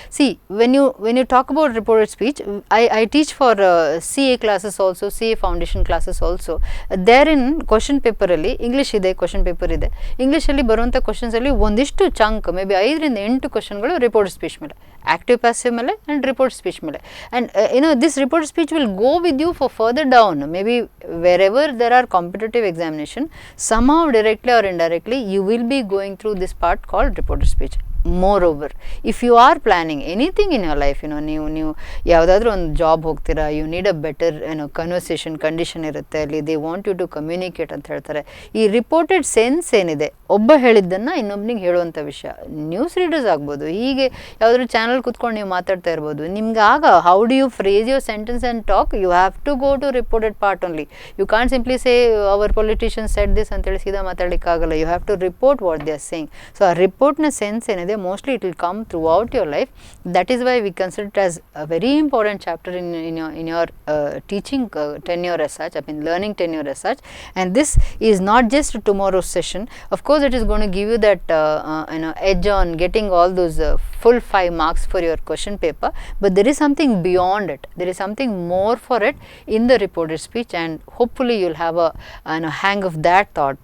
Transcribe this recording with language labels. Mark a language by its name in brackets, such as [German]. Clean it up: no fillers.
[English] See when you talk about reported speech, I teach for CA classes also, CA foundation classes also. [Kannada] There in question ಪೇಪರಲ್ಲಿ English ಇದೆ, question paper ಇದೆ, ಇಂಗ್ಲೀಷಲ್ಲಿ ಬರುವಂಥ ಕ್ವಶನ್ಸಲ್ಲಿ ಒಂದಿಷ್ಟು chunk may be 5 ರಿಂದ 8 ಕ್ವಶನ್ಗಳು report speech ಮೇಲೆ, active passive ಮೇಲೆ and report speech ಮೇಲೆ. [English] And this report speech will go with you for further down, maybe wherever there are competitive examination, somehow directly or indirectly you will be going through this part called reported speech. Moreover, if you are planning anything in your life, [Kannada] ನೀವು ಯಾವುದಾದ್ರೂ ಒಂದು job ಹೋಗ್ತೀರಾ, [English] You need a better conversation condition ಇರುತ್ತೆ, ಅಲ್ಲಿ they want you to communicate ಅಂತ ಹೇಳ್ತಾರೆ. [Kannada] ಈ reported sense ಏನಿದೆ, ಒಬ್ಬ ಹೇಳಿದ್ದನ್ನು ಇನ್ನೊಬ್ಬನಿಗೆ ಹೇಳುವಂಥ ವಿಷಯ, ನ್ಯೂಸ್ ರೀಡರ್ಸ್ ಆಗ್ಬೋದು, ಹೀಗೆ ಯಾವುದಾದ್ರೂ ಚಾನಲ್ ಕೂತ್ಕೊಂಡು ನೀವು ಮಾತಾಡ್ತಾ ಇರ್ಬೋದು, ನಿಮ್ಗೆ ಆಗ [English] How do you phrase your sentence and talk, you have to go to reported part only. You can't simply say our politician said this [Kannada] ಅಂತೇಳಿ ಸೀದಾ ಮಾತಾಡಲಿಕ್ಕಾಗಲ್ಲ. [English] You have to report what they are saying. [Kannada] So ಆ ರಿಪೋರ್ಟ್ನ sense ಏನಿದೆ, [English] mostly it will come throughout your life. That is why we consider it as a very important chapter in your teaching tenure as such, I mean learning tenure as such. And this is not just tomorrow's session. Of course it is going to give you that edge on getting all those full 5 marks for your question paper, but there is something beyond it, there is something more for it in the reported speech, and hopefully you will have a hang of that thought.